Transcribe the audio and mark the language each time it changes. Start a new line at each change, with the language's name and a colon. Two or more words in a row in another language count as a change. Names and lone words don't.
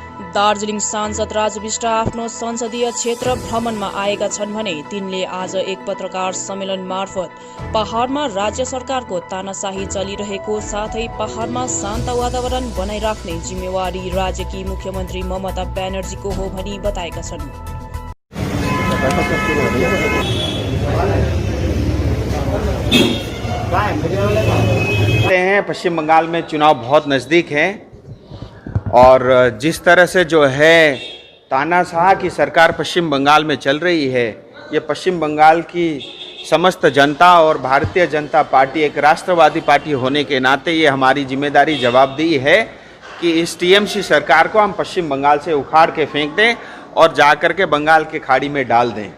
Nepali: दार्जिलिङ सांसद राजु बिष्ट आफ्नो संसदीय क्षेत्र भ्रमणमा आएका छन् भने तिनले आज एक पत्रकार सम्मेलन मार्फत पहाडमा राज्य सरकारको तानाशाही चलिरहेको साथै पहाडमा शान्त वातावरण बनाइराख्ने जिम्मेवारी राज्यकी मुख्यमन्त्री ममता ब्यानर्जीको हो भनी बताएका छन्।
Hindi: पश्चिम बंगाल में चुनाव बहुत नज़दीक है और जिस तरह से जो है तानाशाह की सरकार पश्चिम बंगाल में चल रही है, ये पश्चिम बंगाल की समस्त जनता और भारतीय जनता पार्टी एक राष्ट्रवादी पार्टी होने के नाते ये हमारी जिम्मेदारी जवाबदेही है कि इस टीएमसी सरकार को हम पश्चिम बंगाल से उखाड़ के फेंक दें और जाकर के बंगाल के खाड़ी में डाल दें।